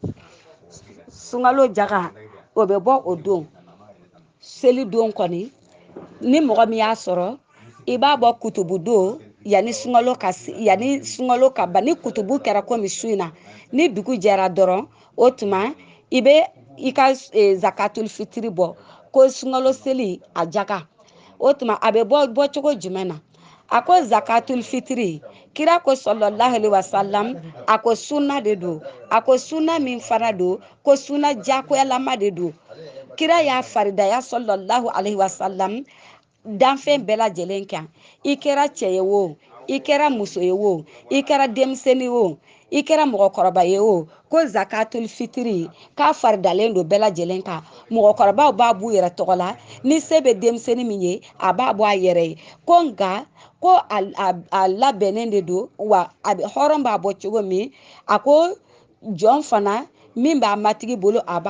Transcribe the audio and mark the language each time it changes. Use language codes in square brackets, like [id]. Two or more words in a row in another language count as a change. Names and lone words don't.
[bm] sunkalo jaga o bɛ bɔ o don seli don kɔni ni mɔgɔ min y'a sɔrɔ i b'a bɔ kutubu don yanni sunkalo ka ban ni kutubu kɛra komi su in na ni dugu jɛra dɔrɔn o tuma i bɛ i ka zakatul fitiri bɔ ko sunkalo seli a jaga o tuma a bɛ bɔ cogo jumɛn na a ko zakatul fitiri kira ko [ar] صلى الله عليه وسلم [bm] a ko sunna de don a ko sunna min fana don ko sunna jakoyalama de don kira y'a faridaya [ar] صلى الله عليه وسلم [bm] danfɛn bɛɛ lajɛlen kan i kɛra cɛ ye o i kɛra muso ye o i kɛra denmisɛnnin o i kɛra mɔgɔkɔrɔba ye o ko zakatul fitiri k'a faridalen don bɛɛ lajɛlen kan mɔgɔkɔrɔbaw b'a b'u yɛrɛ tɔgɔ la ni se bɛ denmisɛnnin min ye a b'a bɔ a yɛrɛ ye ko nka ko a labɛnnen de don wa a bɛ hɔrɔn b'a bɔ cogo min a ko jɔn fana min b'a matigi bolo a b'a